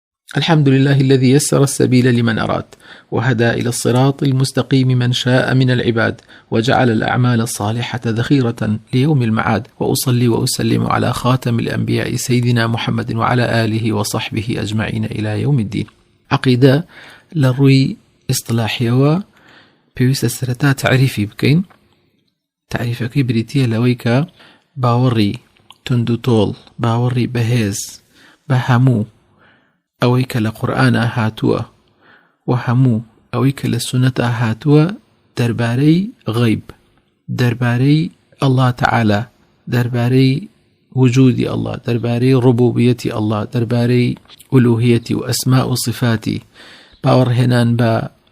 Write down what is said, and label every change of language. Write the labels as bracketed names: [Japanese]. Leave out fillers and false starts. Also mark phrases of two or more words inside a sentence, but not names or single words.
[Arabic] الحمد لله الذي يسر السبيل لمن أراد، وهدى إلى الصراط المستقيم من شاء من العباد، وجعل الأعمال الصالحة ذخيرة ليوم المعاد. وأصلي وأسلم على خاتم الأنبياء سيدنا محمد وعلى آله وصحبه أجمعين إلى يوم الدين. عقيدة للروي اصطلاحي [Central Kurdish] پێویستە سەرەتا تعریفی بکەین. تعریفەکەی بریتیە لەوەی کە باوەڕی تند و تۆڵ، باوەڕی بەهێز بە هەموو ئەوەی کە لە قورئانە هاتووە و هەموو ئەوەی کە لە سونەتە هاتووە دەربارەی غەیب، دەربارەی [Arabic] ئەڵڵا تەعالا، [Central Kurdish] دەربارەی وجودی ئەڵڵا، دەربارەی ڕوبوبیەتی ئەڵڵا، دەربارەی ئولوهیەتی و ئەسما و صفاتی، باوەڕهێنان بە